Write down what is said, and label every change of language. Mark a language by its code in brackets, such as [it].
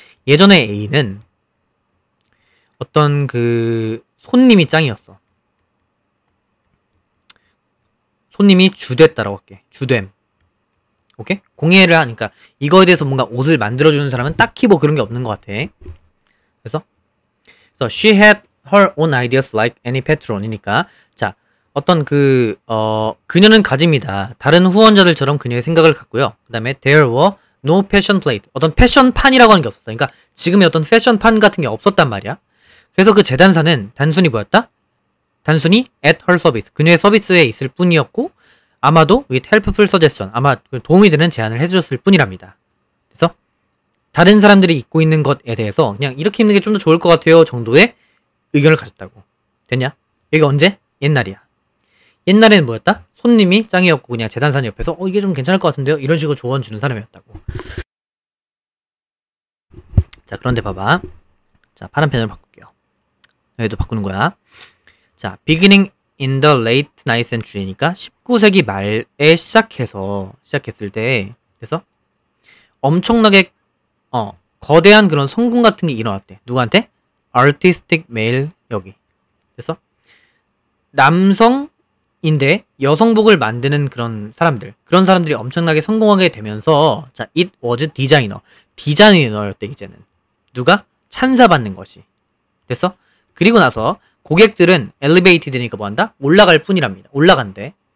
[ko] 예전의 A는 어떤 그 손님이 짱이었어. 손님이 주됐다라고 할게. 주됨. 오케이? 공예를 하니까 이거에 대해서 뭔가 옷을 만들어주는 사람은 딱히 뭐 그런 게 없는 것 같아. [en] 그래서 she had her own ideas like any patron이니까 [ko] 자 어떤 그녀는 가집니다. 다른 후원자들처럼 그녀의 생각을 갖고요. 그 다음에 [en] there were no fashion plate. [ko] 어떤 패션판이라고 하는 게 없었어. 그러니까 지금의 어떤 패션판 같은 게 없었단 말이야. 그래서 그 재단사는 단순히 뭐였다? 단순히 [en] at her service. [ko] 그녀의 서비스에 있을 뿐이었고 아마도 [en] with helpful suggestion. [ko] 아마 도움이 되는 제안을 해주셨을 뿐이랍니다. 그래서 다른 사람들이 입고 있는 것에 대해서 그냥 이렇게 입는 게 좀 더 좋을 것 같아요 정도의 의견을 가졌다고. 됐냐? 여기 언제? 옛날이야. 옛날에는 뭐였다? 손님이 짱이었고 그냥 재단사님 옆에서 이게 좀 괜찮을 것 같은데요? 이런 식으로 조언 주는 사람이었다고. 자, 그런데 봐봐. 자, 파란 펜으로 바꿀게요. 여기도 바꾸는 거야. 자, [en] beginning in the late 9th century [ko] 니까 19세기 말에 시작했을 때 그래서 엄청나게 거대한 그런 성공 같은 게 일어났대. 누구한테? [en] artistic male 여기. [ko] 그래서 남성인데 여성복을 만드는 그런 사람들이 엄청나게 성공하게 되면서 자, [en] it was [ko] 디자이너였대 이제는. 누가? 찬사받는 것이. 됐어? 그리고 나서 고객들은 엘리베이트 되니까 뭐한다? 올라갈 뿐이랍니다. 올라간대.